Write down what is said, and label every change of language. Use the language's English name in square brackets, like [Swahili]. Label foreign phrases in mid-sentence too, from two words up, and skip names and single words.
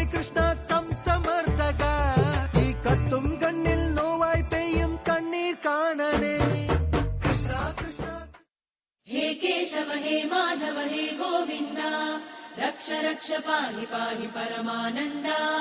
[Malayalam] കൃഷ്ണ കംസമർദ്ദക ഈ കത്തും കണ്ണിൽ നോവായി പെയ്യും കണ്ണീർ കാണണേ കൃഷ്ണ കൃഷ്ണ [Sanskrit] हे केशव हे माधव हे गोविन्द रक्ष रक्ष पाहि पाहि परमानन्दा